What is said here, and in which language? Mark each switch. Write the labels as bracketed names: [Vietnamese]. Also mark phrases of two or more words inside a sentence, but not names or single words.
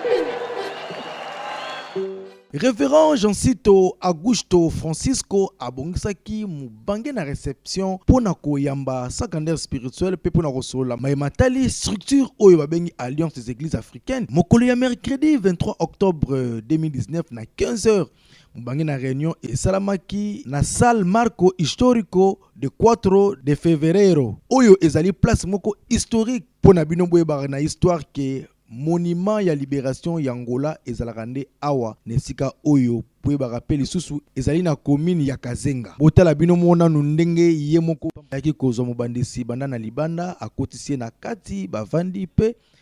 [Lingala] Révérend Jean-Cito Augusto Francisco abongisaki mubange na réception pona koyamba [French] sa grandeur spirituelle [Lingala] pe pona kosola matali structure oyo babengi Alliance des Églises africaines mokolo ya [French] mercredi 23 octobre 2019 [Lingala] na 15h mubange na réunion et salamaki na salle Marco Historico de 4 de fevereiro oyo ezali place moko historique pona bino boyeba na histoire ke monument ya libération ya Angola ezalaka nde awa nesika oyo boyeba rappeli susu ezali na commune ya Kazenga botala bino mona ndenge ye moko yaki kozwa mobandisi banda na libanda akotisie na kati bavandi pe